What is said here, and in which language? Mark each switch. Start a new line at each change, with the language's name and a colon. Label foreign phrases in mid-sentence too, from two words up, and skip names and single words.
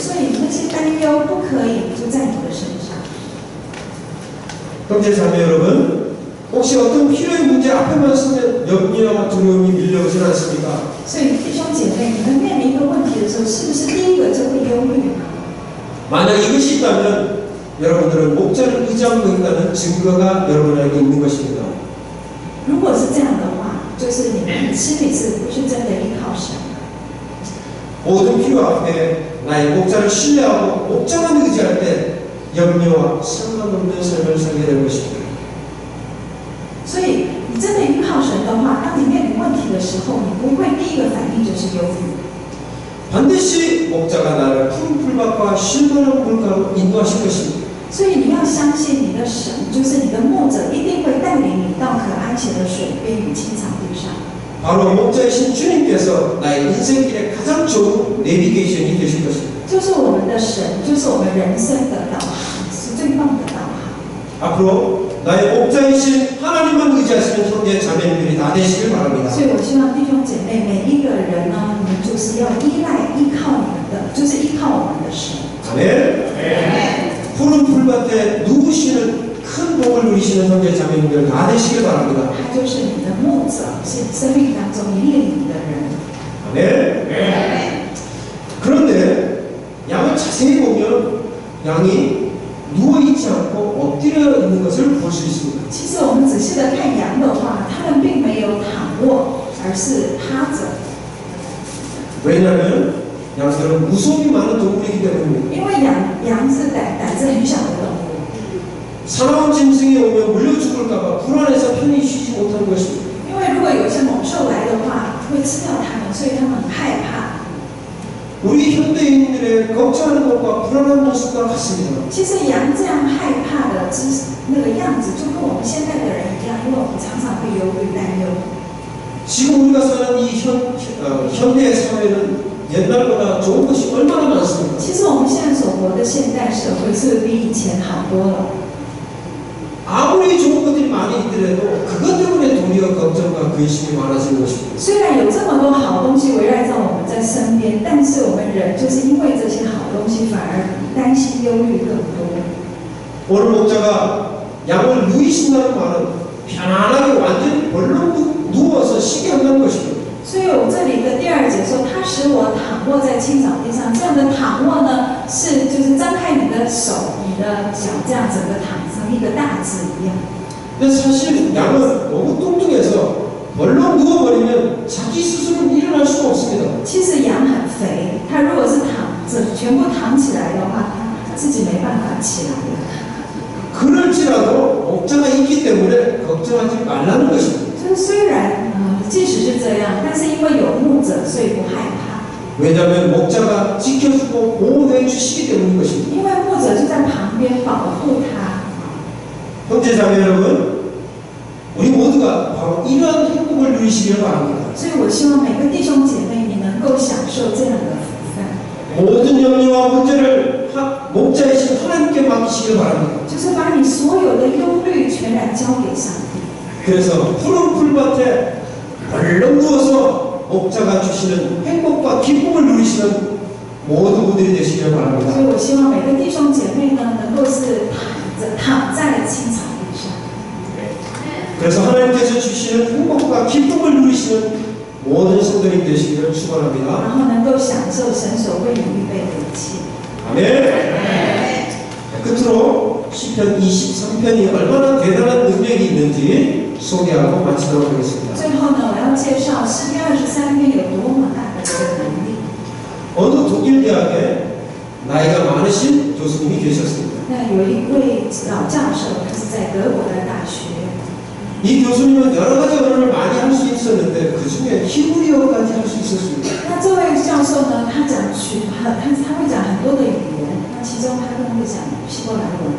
Chinese: 所以那些担忧不可以就在你的身上。
Korean: 형제 자매 여러분, 혹시 어떤 필요의 문제 앞에만 서면 염려와 두려움이 밀려오진 않습니까?
Chinese: 所以弟兄姐妹，你们面临一个问题的时候，是不是第一个就会忧虑呢？
Korean: 만약 이것이 있다면 여러분들은 목자를 의지하고 있다는 증거가 여러분에게 있는 것입니다.
Chinese: 如果是这样的话，就是你们心里是不是真的依靠神？
Korean: 모든 필요 앞에 나의 목자를 신뢰하고 목자만 의지할 때 염려와 상관없는 삶을 살게 될 것입니다.
Chinese: 所以你真的依靠神的话，当你面临问题的时候，你不会第一个反应就是忧虑。
Korean: 반드시 목자가 나를 푸른 풀밭과 신선한 물가로 인도하실 것입니다.
Chinese: 所以你要相信你的神，就是你的牧者，一定会带领你到可安歇的水边与青草地上。
Korean: 바로 목자이신 주님께서 나의 인생길에 가장 좋은 내비게이션이 되실 것입니다.
Chinese: 就是我们的神，就是我们人生的导航，是最棒的导航。
Korean: 앞으로 나의 목자이신 하나님만 의지하시는 형제 자매님들이 다 되시길 바랍니다.
Chinese: 所以我希望弟兄姐妹每一个人呢，你们就是要依靠你们的，就是依靠我们的神。
Korean: 아멘. 푸른 풀밭에 누우시는 큰 복을 누리시는 형제 자매님들 다 되시길 바랍니다.
Chinese: 他就是你的牧者，是你生命当中引领你的人。
Korean: 아멘. 그런데 양을 자세히 보면 양이 누워있지 않고 엎드려 있는 것을 볼 수 있습니다.
Chinese: 其实我们仔细的看羊的话，它们并没有躺卧，而是趴着。
Korean: 왜냐하면 양들은 무서움이 많은 동물이기 때문입니다.
Chinese: 因为羊
Korean: 사나운 짐승이 오면 물려 죽을까봐 불안해서 편히 쉬지 못하는 것입니다.
Chinese: 因为如果有一些猛兽来的话，会吃掉它们，所以他们很害怕。
Korean: 우리 현대인들의 걱정하는 것과 불안한 모습과 같습니다.
Chinese: 其实羊这样害怕的那个样子，就跟我们现在的人一样，因为我们常常会忧虑担忧。
Korean: 지금 우리가 사는 이 현대 사회는 옛날보다 좋은 것이 얼마나 많습니까?
Chinese: 其实我们现在所活的现代社会是比以前好多了。
Korean: 아무리 좋은 것들이 많이 있더라도 그것 때문에 도리어 걱정과 근심이 많아지는 것입니다.
Chinese: 虽然有这么多好东西围绕在我们在身边，但是我们人就是因为这些好东西，反而担心忧虑更多。
Korean: 오늘 목자가 양을 누이신다는 말은 편안하게 완전히 벌렁 누워서 쉬게 한다는 것입니다.
Chinese: 所以我这里的第2节说，他使我躺卧在青草地上。这样的躺卧呢，就是张开你的手、你的脚，这样整个躺上一个大字一样。
Korean: 근데 사실 양은 너무 뚱뚱해서 벌렁 누워버리면 자기 스스로 일어날 수가 없습니다.
Chinese: 其实羊很肥，它如果是躺着，全部躺起来的话，它自己没办法起来的。
Korean: 그럴지라도 목자가 있기 때문에 걱정하지 말라는 것입니다.
Chinese: 就是虽然即使是这样，但是因为有牧者，所以不害怕。
Korean: 왜냐하면 목자가 지켜주고 보호해 주시기 때문인 것입니다.
Chinese: 因为牧者就在旁边保护他。
Korean: 형제자매 여러분, 우리 모두가 바로 이러한 행복을 누리시길 바랍니다.
Chinese: 所以我希望每个弟兄姐妹，你能够享受这样的福分。
Korean: 모든 염려와 문제를 목자이신 하나님께 맡기시길 바랍니다.
Chinese: 就是把你所有的忧虑全然交给上帝。
Korean: 그래서 푸른 풀밭에 벌렁 누워서 목자가 주시는 행복과 기쁨을 누리시는 모든 분들이 되시길 바랍니다.
Chinese: 所以我希望每个弟兄姐妹呢，能够是躺在青草地上。
Korean: 그래서 하나님께서 주시는 행복과 기쁨을 누리시는 모든 성도님 되시기를 축원합니다.
Chinese: 然后能够享受神所为你预备的一切。
Korean: 아멘. 끝으로 시편 23편이 얼마나 대단한 능력이 있는지 소개하고 마치도록 하겠습니다.
Chinese: 最后呢，我要介绍诗篇23篇有多么大的这个能力。
Korean: 어느 독일 대학에 나이가 많으신 교수님이 계셨습니다.
Chinese: 那有一位老教授，他是在德国的大学。
Korean: 이 교수님은 여러 가지 언어를 많이 할 수 있었는데 그 중에 히브리어까지 할 수 있었습니다.
Chinese: 那这位教授呢，他会讲很多的语言，那其中他更会讲希伯来文。